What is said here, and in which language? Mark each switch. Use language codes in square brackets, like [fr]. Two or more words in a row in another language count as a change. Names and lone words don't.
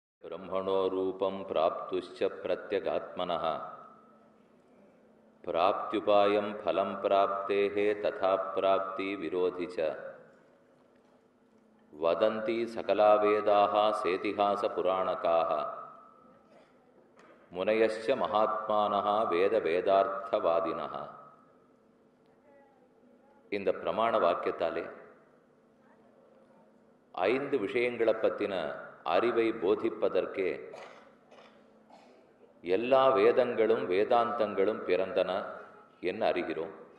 [sa] ब्रह्मणो रूपं प्राप्तुश्च प्रत्यगात्मनः प्राप्त्युपायं फलं प्राप्तेः तथा प्राप्ति विरोधि च वदन्ति सकला वेदाः सेतिहासपुराणकाः मुनयश्च महात्मानः वेद वेदार्थवादिनः. [ta] இந்த பிரமாண வாக்கியத்தாலே 5 விஷயங்களை பற்றின அறிவை போதிப்பதற்கே எல்லா வேதங்களும் வேதாந்தங்களும் பிறந்தன என்ன அறிகிறோம்.